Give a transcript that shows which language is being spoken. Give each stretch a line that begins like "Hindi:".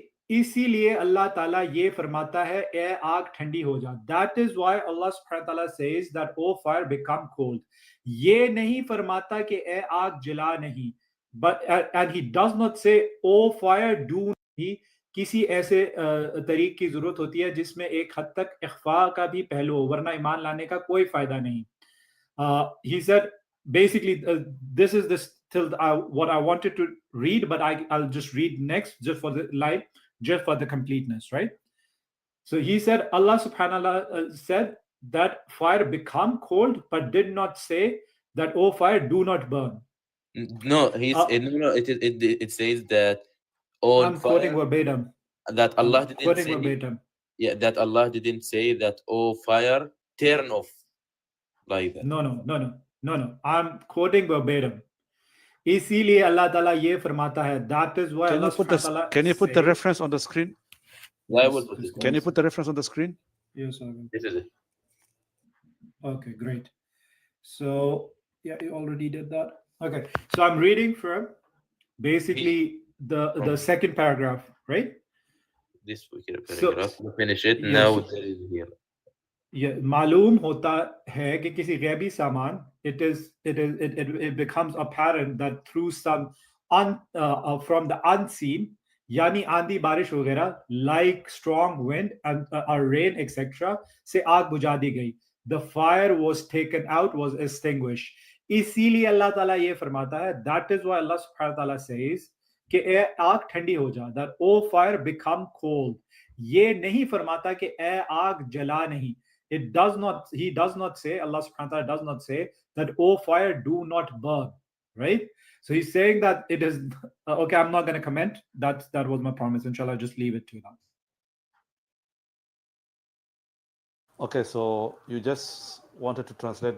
Hindi: इसीलिए अल्लाह ताला ये फरमाता है ए आग ठंडी हो जा.
English: That is why Allah subhanahu wa ta'ala says that O fire become cold.
Hindi: ये नहीं फरमाता कि ए आग जला नहीं.
English: But and he does not say O fire do
Hindi: नहीं. किसी ऐसे तरीक की जरूरत होती है जिसमें एक हद तक इख्फा का भी पहलू हो, वरना ईमान लाने का कोई फायदा नहीं.
English: He said basically this is this till what I wanted to read, but I'll just read next just for the light, just for the completeness, right? So he said Allah subhanahu wa ta'ala said that fire become cold, but did not say that oh fire do not burn. No, it says that I'm quoting verbatim. That Allah didn't quoting say verbatim. Yeah, that Allah didn't say that oh fire turn off like that. No. I'm quoting verbatim.
Hindi: इसीलिए अल्लाह ताला ये फरमाता है.
English: That is why Can you put the reference on the screen? Can you put the reference on the screen? Yes, I will. This is it. Okay, great. So yeah, you already did that. Okay, so I'm reading from basically the second paragraph, right? This paragraph. We finish it yes, now. There is here. Yeah,
Hindi: मालूम होता है कि किसी गैबी सामान
English: it becomes apparent that through some from the unseen,
Hindi: यानी आंधी बारिश वगैरह,
English: like strong wind and rain etc.
Hindi: से आग बुझा दी गई.
English: The fire was taken out, was extinguished.
Hindi: इसीलिए अल्लाह ताला ये फरमाता है.
English: That is why Allah subhanahu wa ta'ala says
Hindi: कि ए आग ठंडी हो जा.
English: That oh fire become cold.
Hindi: ये नहीं फरमाता कि ए आग जला नहीं.
English: It does not. He does not say. Allah subhanahu wa ta'ala does not say that oh fire do not burn. Right. So he's saying that it is okay. I'm not going to comment. That was my promise. Inshallah, just leave it to that. Okay, so you just wanted to translate.